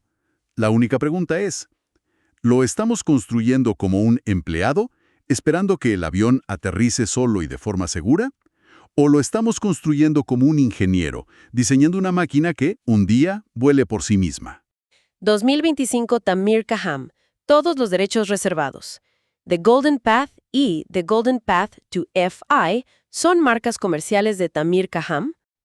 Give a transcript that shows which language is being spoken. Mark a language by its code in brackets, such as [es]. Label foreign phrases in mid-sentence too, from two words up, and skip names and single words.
[es] La única pregunta es, ¿lo estamos construyendo como un empleado, esperando que el avión aterrice solo y de forma segura? ¿O lo estamos construyendo como un ingeniero, diseñando una máquina que, un día, vuele por sí misma? 2025 Tamir Kaham. Todos los derechos reservados. The Golden Path y The Golden Path to FI son marcas comerciales de Tamir Kaham,